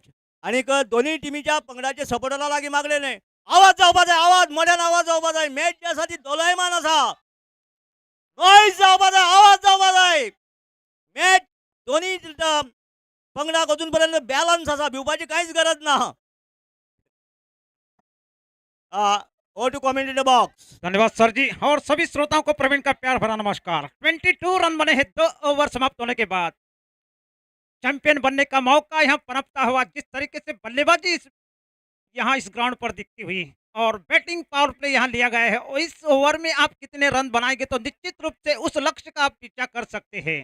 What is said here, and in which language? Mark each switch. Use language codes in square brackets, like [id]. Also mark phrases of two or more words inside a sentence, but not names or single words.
[kok] आनीक दोनूय टिमीच्या पंगडाचे सपोर्टरां लागीं मागलें न्हय, आवाज जावपा जाय, आवाज मोठ्यान आवाज जावपा जाय. मॅच जी आसा ती दोलायमान आसा. नॉयज जावपा जाय, आवाज जावपा जाय. मॅच दोन्ही पंगडाक अजून पर्यंत बॅलन्स आसा, भिवपाची कांयच गरज ना. [en] O two comment in the box. [hi] धन्यवाद सर जी। और सभी श्रोताओं को प्रवीण का प्यार भरा नमस्कार। 22 रन बने हैं 2 ओवर समाप्त होने के बाद। चैंपियन बनने का मौका यहां पनपता हुआ, जिस तरीके से बल्लेबाजी यहां इस ग्राउंड पर दिखती हुई और बैटिंग पावर प्ले यहां लिया गया है, और इस ओवर में आप कितने रन बनाएंगे तो निश्चित रूप से उस लक्ष्य का आप पीछा कर सकते हैं।